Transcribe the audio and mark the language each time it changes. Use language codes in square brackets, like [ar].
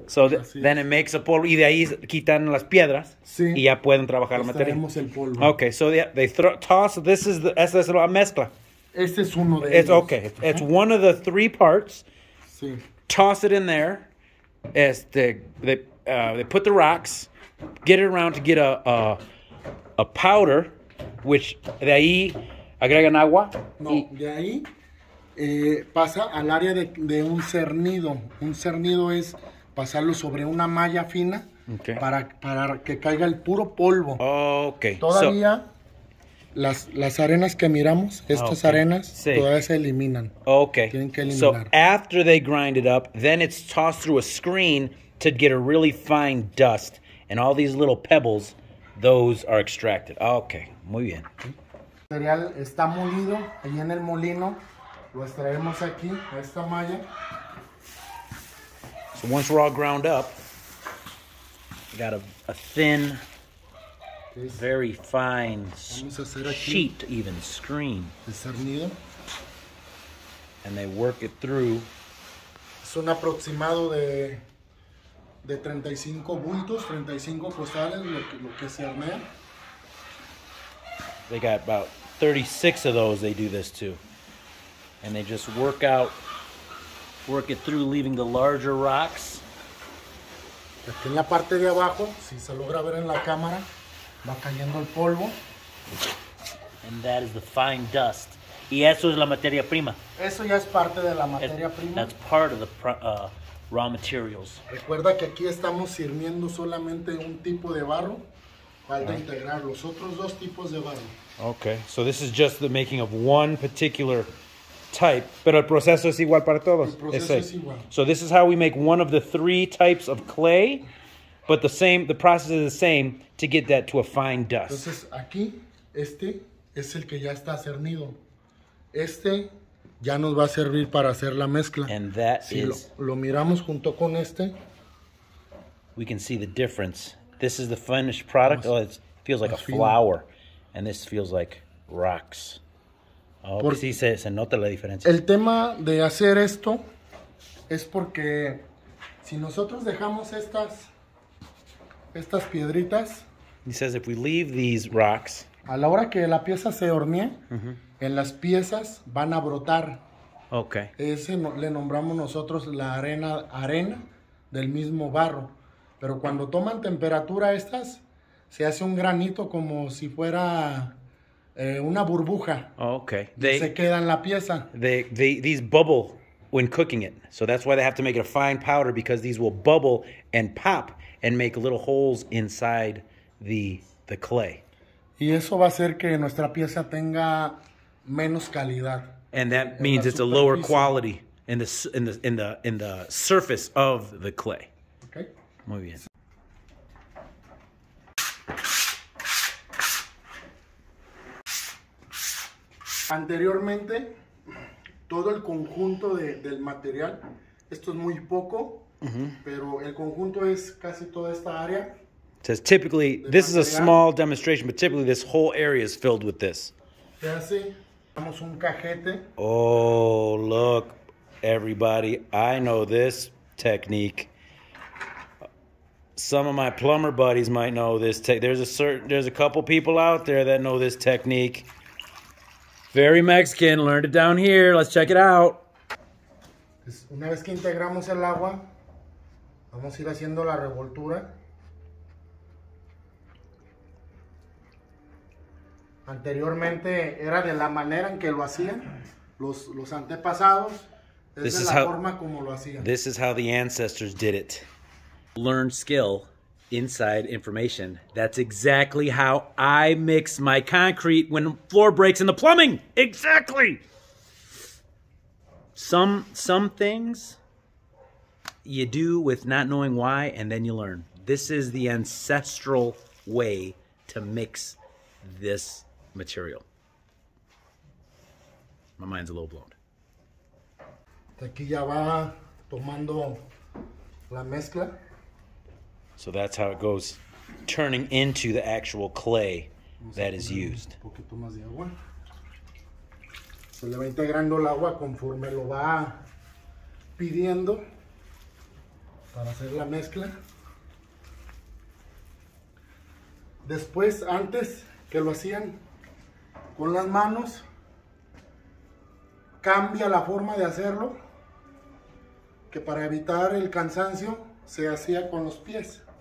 [en] So then it makes a [es] polvo, y de ahí quitan las piedras, sí, y ya pueden trabajar la materia. El polvo. [en] Okay, so they toss, [es] esa es la mezcla. Este es uno de ellos. [en] Okay, it's one of the 3 parts. [es] Sí. [en] Toss it in there. They put the rocks, get it around to get a powder, which [es] de ahí agregan agua. No, de ahí pasa al área de un cernido. Un cernido es pasarlo sobre una malla fina, okay, para que caiga el puro polvo. Okay. Todavía las arenas que miramos, estas arenas, todavía se eliminan. Okay. Tienen que eliminar. [en] So after they grind it up, then it's tossed through a screen to get a really fine dust, and all these little pebbles, those are extracted. [es] Okay, muy bien. El material está molido, ahí en el molino, lo extraemos aquí, a esta malla. [en] So once we're all ground up, we got a thin, very fine sheet, even screen. [es] El cernido. [en] And they work it through. [es] Es un aproximado de 35 bultos, 35 costales, lo que se hornea. [en] They got about 36 of those they do this to. And they just work it through, leaving the larger rocks. [es] Aquí en la parte de abajo, si se logra ver en la cámara, va cayendo el polvo. [en] And that is the fine dust. [es] Y eso es la materia prima. Eso ya es parte de la materia prima. [en] That's part of the raw materials. [es] Recuerda que aquí estamos sirviendo solamente un tipo de barro. Falta integrar los otros 2 tipos de barro. [en] Okay, so this is just the making of one particular type, [es] pero el proceso es igual para todos. El proceso es igual. [en] So this is how we make one of the 3 types of clay, but the process is the same to get that to a fine dust. [es] Entonces aquí, este es el que ya está cernido. Este ya nos va a servir para hacer la mezcla. [en] And that [es] si lo miramos junto con este, [en] we can see the difference. This is the finished product. Oh, it feels like a flour, and this feels like rocks. [es] Oh, sí se nota la diferencia. El tema de hacer esto es porque si nosotros dejamos estas piedritas, [en] he says if we leave these rocks, [es] a la hora que la pieza se hornee, en las piezas van a brotar. Okay. Ese le nombramos nosotros la arena del mismo barro. Pero cuando toman temperatura estas, se hace un granito como si fuera una burbuja. Okay. Se queda en la pieza. [en] These bubble when cooking it. So that's why they have to make it a fine powder, because these will bubble and pop and make little holes inside the clay. [es] Y eso va a hacer que nuestra pieza tenga menos calidad. [en] And that means it's a lower quality in the surface of the clay. Okay. [es] Muy bien. Anteriormente, todo el conjunto del material, esto es muy poco, pero el conjunto es casi toda esta área. [en] It says typically, this is a small demonstration, but typically this whole area is filled with this. [es] Se hace, damos un cajete. [en] Oh, look, everybody, I know this technique. Some of my plumber buddies might know this. There's a couple people out there that know this technique. Very Mexican. Learned it down here. Let's check it out. [es] Una vez que integramos el agua, vamos a ir haciendo la revoltura. Anteriormente era de la manera en que lo hacían los antepasados. Es de la forma como lo hacían. [en] This is how the ancestors did it. Learned skill, inside information. That's exactly how I mix my concrete when floor breaks in the plumbing. Exactly. Some things you do with not knowing why, and then you learn. This is the ancestral way to mix this material. My mind's a little blown. [es] Aquí ya va tomando la mezcla. [en] So that's how it goes, turning into the actual clay that is used. [es] Un poquito más de agua. Se le va integrando el agua conforme lo va pidiendo. para hacer la mezcla. Después, antes que lo hacían con las manos, cambia la forma de hacerlo, que para evitar el cansancio se hacía con los pies.